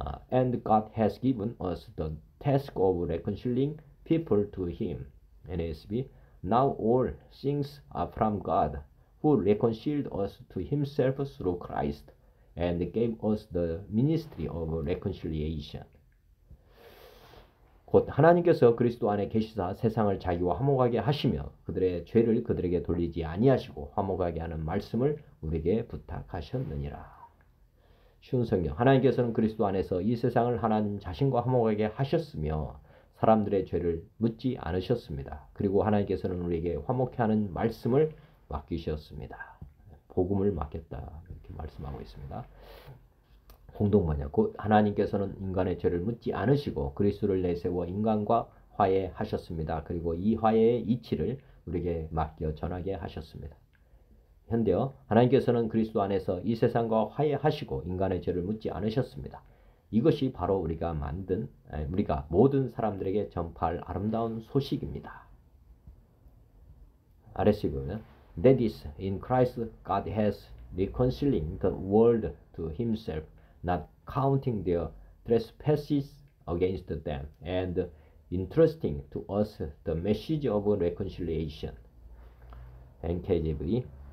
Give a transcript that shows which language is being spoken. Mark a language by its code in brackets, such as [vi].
[en] And God has given us the task of reconciling people to him. NASB. Now all things are from God, who reconciled us to himself through Christ and gave us the ministry of reconciliation. [ko] 곧 하나님께서 그리스도 안에 계시사 세상을 자기와 화목하게 하시며 그들의 죄를 그들에게 돌리지 아니하시고 화목하게 하는 말씀을 우리에게 부탁하셨느니라. 쉬운 성경. 하나님께서는 그리스도 안에서 이 세상을 하나님 자신과 화목하게 하셨으며 사람들의 죄를 묻지 않으셨습니다. 그리고 하나님께서는 우리에게 화목케 하는 말씀을 맡기셨습니다. 복음을 맡겼다 이렇게 말씀하고 있습니다. 공동번역. 곧 하나님께서는 인간의 죄를 묻지 않으시고 그리스도를 내세워 인간과 화해하셨습니다. 그리고 이 화해의 이치를 우리에게 맡겨 전하게 하셨습니다. 현대어. 하나님께서는 그리스도 안에서 이 세상과 화해하시고 인간의 죄를 묻지 않으셨습니다. 이것이 바로 우리가 모든 사람들에게 전파할 아름다운 소식입니다. [en] RSV [ko] 보면 [en] That is, in Christ God has reconciling the world to himself, not counting their trespasses against them, and entrusting to us the message of reconciliation. NKJV.